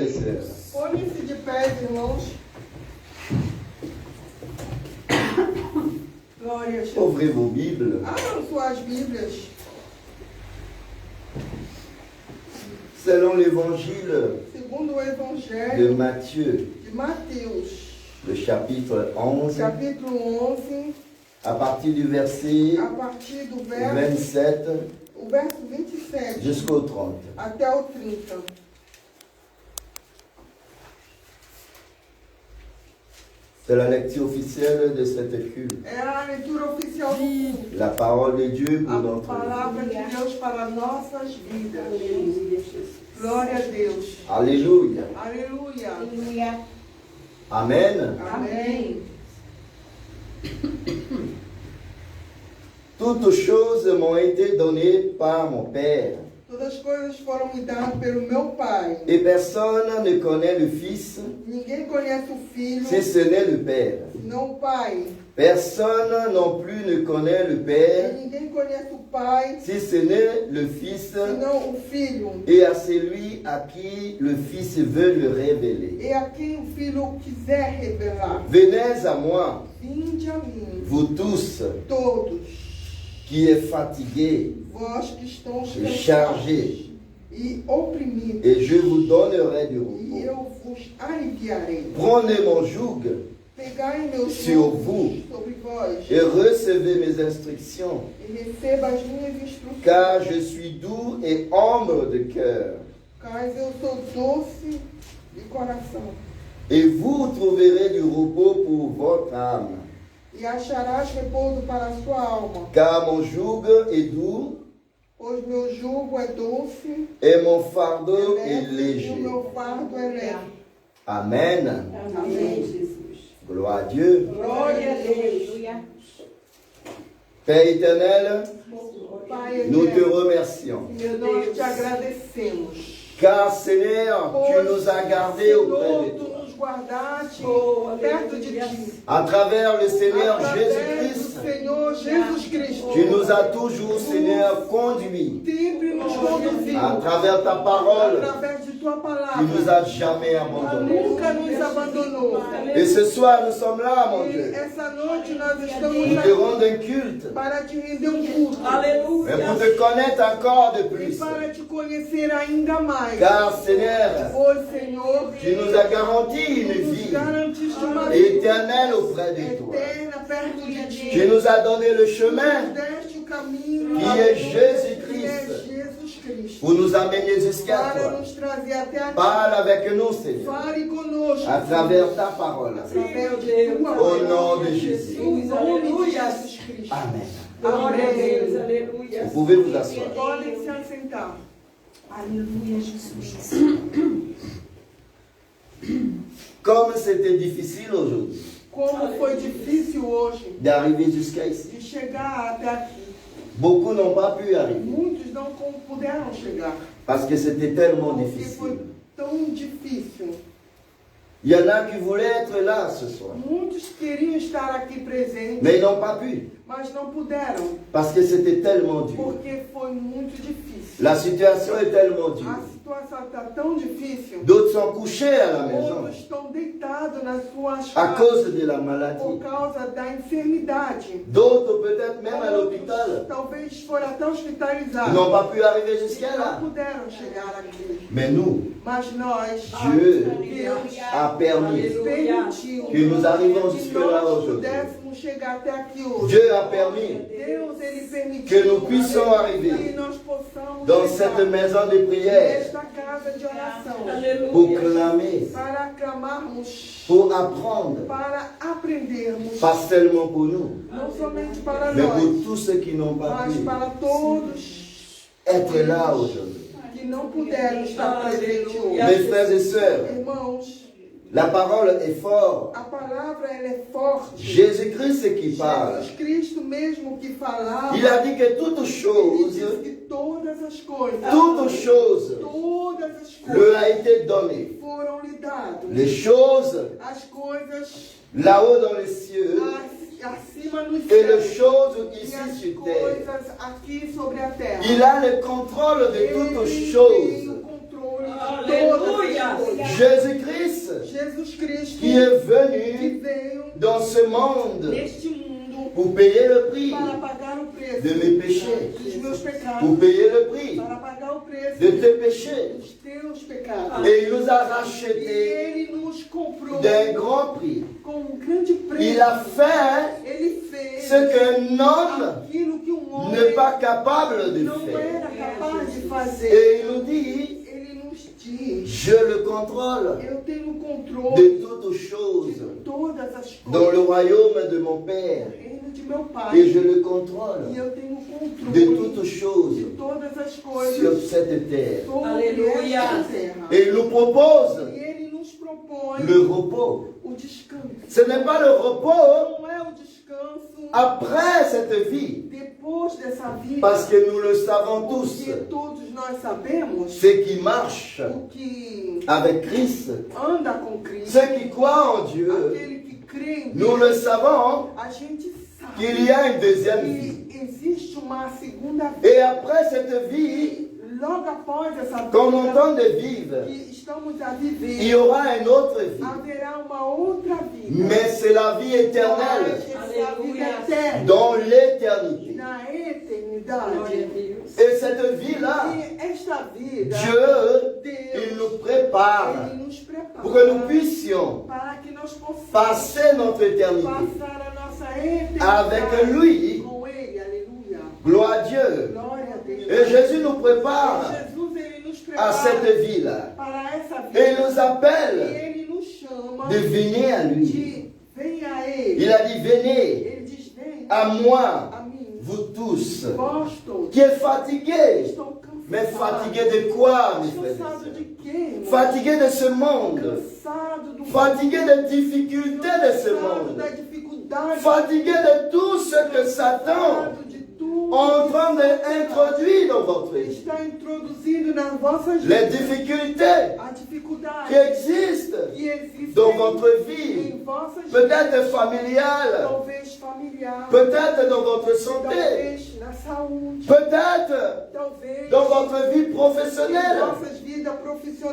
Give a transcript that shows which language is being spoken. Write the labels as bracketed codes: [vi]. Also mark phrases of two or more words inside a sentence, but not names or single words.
[fr] et sœurs. [pt] Põe-se de pé, irmãos. Glória a Jesus. [fr] Ouvrez vos Bibles. [pt] Abram suas Bíblias. [fr] Selon l'évangile [pt] Segundo o de Evangelho [fr] Matthieu, [pt] de Mateus, [fr] le chapitre 11, [pt] capítulo 11, [fr] à partir du verset [pt] a partir do verso, 27 o verso 27 [fr] jusqu'au 30. [pt] até o 30. [fr] C'est la lecture officielle de cette culte. [pt] É a leitura oficial do culto. [fr] La parole de Dieu pour [pt] A [fr] notre [pt] palavra [fr] vie. [pt] de Deus para nossas vidas. Glória a Deus. [fr] Alléluia. [pt] Aleluia. [fr] Amen. [pt] Amém. [fr] Toutes choses m'ont été données par mon Père. [pt] Todas as coisas foram me dadas pelo meu Pai. [fr] Et personne ne connaît le Fils [pt] Ninguém conhece o Filho, [fr] si ce n'est le Père. [pt] senão o Pai. [fr] Personne non plus ne connaît le [pt] E [fr] Père [pt] ninguém conhece o Pai, [fr] si ce n'est le Fils [pt] senão o Filho. [fr] et à celui à qui le Fils veut le révéler. [pt] E a quem o Filho quiser revelar. [fr] Venez à moi, [pt] Vinde a mim, [fr] vous tous [pt] todos, [fr] qui êtes fatigués [pt] vós que estão [fr] et chargés, [pt] e oprimidos, [fr] et je vous donnerai du [pt] e [fr] repos. [pt] eu vos aliviarei. [fr] Prenez mon joug [pt] Pegai meus [fr] Sur [pt] jugos [fr] vous. [pt] sobre vós [fr] et recevez mes instructions, [pt] e receba as minhas instruções. [fr] car je suis doux et humble de cœur. [pt] Mas eu sou doce de coração. [fr] Et vous trouverez du repos pour votre âme. [pt] E acharás repouso para a sua alma. [fr] Car mon joug est doux [pt] Pois meu jugo é doce, [fr] et mon fardeau est [pt] leve, e o [fr] léger. [pt] meu fardo é leve. [fr] Amen. [pt] Amém. [fr] Gloire à Dieu. [pt] Glória a Deus. [fr] Père éternel, [pt] Pai [fr] nous te [pt] eterno, [fr] remercions. [pt] nós te agradecemos. [fr] Car Seigneur, tu nous as gardés auprès [pt] Senhor, [fr] de [pt] tu [fr] toi. [pt] nos guardaste perto de ti. [fr] À travers le Seigneur [pt] Através [fr] Jésus-Christ, [pt] do Senhor Jesus Cristo. [fr] tu nous as toujours, Seigneur, conduits. [pt] Sempre nos conduziu. [fr] À travers ta parole, [pt] Através de tua [fr] tu [pt] palavra. [fr] nous as jamais abandonnés. [pt] Nunca nos abandonou. [fr] Et ce soir, nous sommes là, mon [pt] E [fr] Dieu. [pt] essa noite nós estamos [fr] Nous te [pt] aqui [fr] rendons un culte. [pt] para te render culto. [fr] Mais pour te connaître encore de [pt] E [fr] plus. [pt] para te conhecer ainda mais. [fr] Car, Seigneur, [pt] Pois, Senhor, [fr] tu nous as garanti une [pt] nos [fr] vie [pt] garantiste uma vida [fr] éternelle auprès de toi. [pt] eterna perto de ti. [fr] Tu nous as donné le [pt] Nos [fr] chemin [pt] deste o caminho [fr] qui est [pt] que [fr] Jésus-Christ [pt] é Jesus Cristo. [fr] pour nous amener jusqu'à [pt] Para [fr] toi. [pt] nos trazer até aqui. [fr] Parle avec nous, Seigneur, [pt] Fale conosco. [fr] à travers ta parole. [pt] Através de tua [fr] Au [pt] palavra. [fr] nom de Jésus. [pt] Em nome de Jesus Cristo. [fr] Amen. [pt] Amém. Aleluia. [fr] Vous pouvez vous asseoir. [pt] Podem se assentar. Aleluia, Jesus. [fr] Comme c'était difficile aujourd'hui [pt] Como foi difícil hoje [fr] d'arriver jusqu'à ici. [pt] de chegar até aqui. [fr] Beaucoup n'ont pas pu arriver [pt] Muitos não puderam chegar. [fr] parce que c'était tellement [pt] Porque [fr] difficile. [pt] foi tão difícil. [fr] Il y en a qui voulaient être là ce soir, [pt] Muitos queriam estar aqui presentes, [fr] mais ils n'ont pas pu [pt] mas não puderam. [fr] parce que c'était tellement dur. [pt] Porque foi muito difícil. [fr] La situation est tellement [pt] A [fr] dure. [pt] situação está tão difícil. [fr] D'autres sont couchés à la maison [pt] Outros estão deitados nas suas [fr] à [pt] casas [fr] cause de la [pt] por [fr] maladie. [pt] causa da enfermidade. [fr] D'autres peut-être même à l'hôpital [pt] Talvez foram até hospitalizados. [fr] n'ont pas pu arriver [pt] E [fr] jusqu'à [pt] não [fr] là. [pt] puderam chegar aqui. [fr] Mais nous, [pt] Mas nós, [fr] Dieu [pt] Deus, [fr] a permis [pt] permitiu [fr] que nous arrivions [pt] que [fr] jusque-là [pt] nós [fr] aujourd'hui. [pt] pudéssemos chegar até aqui hoje. [fr] Dieu a permis [pt] Deus, Ele permitiu [fr] que nous puissions arriver [pt] que nós possamos [fr] dans [pt] chegar [fr] cette maison de prière [pt] nesta casa de oração [fr] pour clamer, [pt] para clamarmos, [fr] pour apprendre, [pt] para aprendermos, [fr] pas seulement pour nous, [pt] não somente para [fr] mais pour [pt] nós, [fr] tous ceux qui n'ont pas [pt] mas [fr] pu [pt] para todos [fr] être là aujourd'hui. [pt] que não puderam estar presentes hoje. [fr] Mes frères et sœurs, [pt] Irmãos, [fr] la parole est forte. [pt] a palavra ela é forte. [fr] Jésus-Christ c'est qui parle. [pt] Jesus Cristo mesmo que falava, [fr] Il a dit que toutes [pt] ele [fr] choses, [pt] disse que todas as coisas [fr] lui a été données. [pt] foram lhe dadas. [fr] Les choses [pt] As coisas [fr] là-haut dans les cieux [pt] acima nos [fr] et les [pt] céus [fr] choses [pt] e [fr] ici [pt] as [fr] sur terre. [pt] coisas aqui sobre a terra. [fr] Il a le contrôle de [pt] Ele [fr] toutes [pt] tem [fr] choses. [pt] o controle Aleluia. [fr] Jésus-Christ [pt] Jesus Cristo, [fr] qui est [pt] que [fr] venu [pt] veio [fr] dans ce monde [pt] neste mundo [fr] pour payer le prix [pt] para pagar o preço [fr] de mes péchés, [pt] dos meus [fr] pour [pt] pecados, [fr] payer le prix [pt] para pagar o preço [fr] de tes péchés. [pt] dos teus pecados. [fr] Et il nous a [pt] E [fr] rachetés [pt] Ele nos comprou [fr] d'un grand prix. [pt] com um grande preço. [fr] Il a fait [pt] Ele fez [fr] ce qu'un homme [pt] aquilo que [fr] n'est [pt] homem [fr] pas capable de [pt] não [fr] faire. [pt] era capaz de fazer. [fr] Et il nous dit, [pt] Ele nos diz: [fr] je le contrôle [pt] eu tenho o controle [fr] de toutes choses [pt] de todas as [fr] dans [pt] coisas [fr] le royaume de mon Père. [pt] no reino de meu Pai. [fr] Et je le contrôle [pt] E eu tenho o [fr] de [pt] controle [fr] toutes choses [pt] de todas as [fr] sur [pt] coisas [fr] cette terre. [pt] sobre Aleluia. esta terra. [fr] Et il nous propose [pt] E Ele nos propõe [fr] le repos. [pt] o descanso. [fr] Ce n'est pas le repos [pt] Não é o descanso [fr] après cette vie, [pt] depois dessa vida, [fr] parce que nous le savons tous. [pt] porque todos nós sabemos [fr] Ceux qui marchent [pt] o que [fr] avec Christ, [pt] anda com Cristo, [fr] ceux qui croient en Dieu, [pt] aquele que crê em [fr] nous [pt] Deus, [fr] le savons [pt] a gente sabe [fr] qu'il y a une deuxième vie. [pt] que existe uma segunda vida. [fr] Et après cette vie [pt] E logo após essa [fr] qu'on [pt] vida [fr] entend de vivre, [pt] que estamos a [fr] il [pt] viver, [fr] y aura une autre vie. [pt] haverá uma outra vida. [fr] Mais c'est la vie éternelle, [pt] Mas essa vida Aleluia. eterna, [fr] dans l'éternité. [pt] na Glória a eternidade. Deus. [fr] Et cette vie-là, [pt] E esta vida, [fr] Dieu, il [pt] Deus, [fr] nous prépare [pt] Ele nos prepara [fr] pour que nous puissions [pt] para que nós possamos [fr] passer notre éternité [pt] passar a nossa eternidade [fr] avec lui. [pt] com Ele. Aleluia. [fr] Gloire à Dieu. [pt] Glória a Deus. [fr] Et Jésus nous prépare [pt] Jesus, Ele nos [fr] à [pt] prepara [fr] cette vie-là. [pt] para essa [fr] Et il [pt] vida. [fr] nous [pt] E [fr] appelle [pt] Ele nos chama [fr] de venir à lui. [pt] de venha a Ele. [fr] Il a dit, venez [pt] Ele diz, vem [fr] à moi, [pt] a mim. [fr] vous tous, [pt] Vós todos [fr] qui êtes fatigués. [pt] estão cansados. [fr] Mais fatigués de quoi, mes frères et [pt] Cansado de [fr] sœurs? [pt] quê, irmão? [fr] Fatigués de ce monde. [pt] Cansado do [fr] Fatigués des difficultés de ce [pt] cansado da [fr] monde. [pt] dificuldade. [fr] Fatigués de tout ce que Satan [pt] Cansado de tudo [fr] est en train d'introduire dans votre [pt] que [fr] vie. [pt] está introduzindo nas vossas [fr] Les [pt] vidas. [fr] difficultés [pt] A dificuldade [fr] qui existent [pt] que existe [fr] dans votre vie, [pt] em vossas [fr] peut-être [pt] vidas, [fr] familiales, [pt] talvez familiar, [fr] peut-être dans votre santé, [pt] talvez na saúde, [fr] peut-être [pt] talvez [fr] dans votre vie [pt] em [fr] professionnelle, [pt] vossas vidas profissionais,